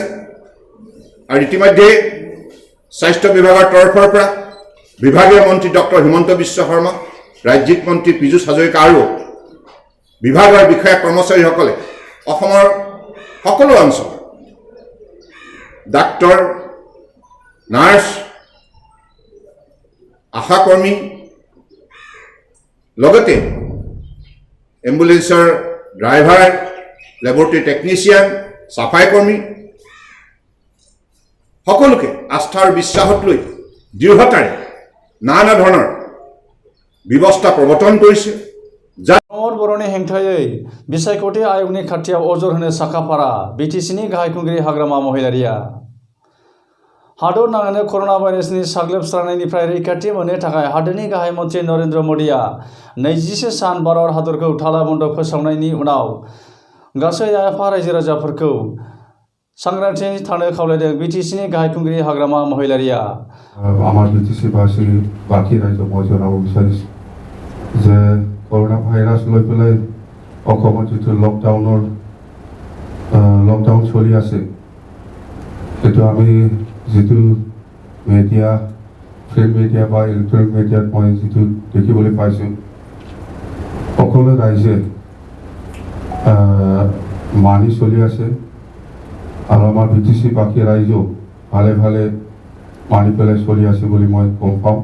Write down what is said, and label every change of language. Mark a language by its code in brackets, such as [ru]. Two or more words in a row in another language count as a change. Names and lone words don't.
[as] আৰু ইতিমধ্যে স্বাস্থ্য বিভাগৰ তৰফৰ পৰা বিভাগীয় মন্ত্ৰী ডক্টৰ হিমন্ত বিশ্ব শৰ্মা, ৰাজ্যিক মন্ত্ৰী পীযুষ হাজৰিকা আৰু বিভাগৰ বিষয়া কৰ্মচাৰীসকলে অসমৰ সকলো অঞ্চল ডাক্তৰ, নাৰ্ছ, আশাকৰ্মী, লগতে এম্বুলেন্সৰ ড্ৰাইভাৰ, লেবৰেটৰী টেকনিচিয়ান, চাফাই কৰ্মী সকলোকে আস্থা আৰু বিশ্বাসত লৈ দৃঢ়তাৰে নানা ধৰণৰ ব্যৱস্থা প্ৰৱৰ্তন কৰিছে। [brx] प्रमोद बर'नि हेंथायै बिसायख'थि आय'गनि खाथियाव अजद होनो साखाफारा बिटिसिनि गाहाय खुंगिरि हाग्रामा महिलारिया हादर नाङैनो कर'ना भाइरासनि साग्लोबस्रांनायनिफ्राय रैखाथि मोननो थाखाय हादोरनि गाहाय मन्थ्रि नरेन्द्र मोदीआ 21 सान भारत हादरखौ थाला बन्द फोसावनायनि उनाव गासै आफा रायजो राजाफोरखौ सांग्रांथि थानो खावलायदों बिटिसिनि गाहाय खुंगिरि हाग्रामा महिलारिया। [as] আমার বিটিসিবাসী বাকি রাজ্য মই জনাব বিচাৰিছোঁ যে করোনা ভাইরাস লৈ পেলাই অসমত যিটো লকডাউন চলি আছে সেইটো আমি যিটো মিডিয়া প্ৰিণ্ট মিডিয়া বা ইলেক্ট্ৰনিক মিডিয়াত মই যিটো দেখিবলৈ পাইছোঁ সকলো ৰাইজে মানি চলি আছে আৰু আমাৰ বিটিসি বাকী ৰাইজেও ভালে ভালে মানি পেলাই চলি আছে বুলি মই গম পাওঁ।